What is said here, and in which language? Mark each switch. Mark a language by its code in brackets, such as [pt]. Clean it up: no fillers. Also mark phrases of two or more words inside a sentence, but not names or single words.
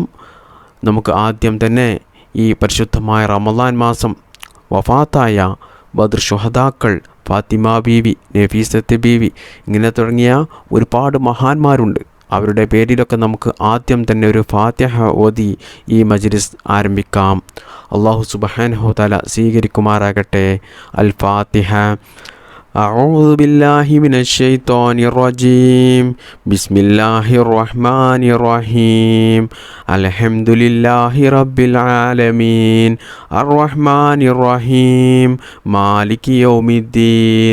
[ml] നമുക്ക് ആദ്യം തന്നെ ഈ പരിശുദ്ധമായ റമളാൻ മാസം വഫാത്തായ ബദ്ർ ശുഹദാക്കൾ, ഫാത്തിമ ബീവി, നഫീസത്ത് ബീവി, ഇങ്ങനെ തുടങ്ങിയ ഒരുപാട് മഹാന്മാരുണ്ട്. അവരുടെ പേരിലൊക്കെ നമുക്ക് ആദ്യം തന്നെ ഒരു ഫാത്തിഹ ഓതി ഈ മജ്ലിസ് ആരംഭിക്കാം. [ar] الله سبحانه تعالى [ml] സ്വീകരിക്കുമാറാകട്ടെ. അൽ ഫാത്തിഹ. [ar] أعوذ بالله من الشيطان الرجيم. بسم الله الرحمن الرحيم. الحمد لله رب العالمين. الرحمن الرحيم. مالك يوم الدين.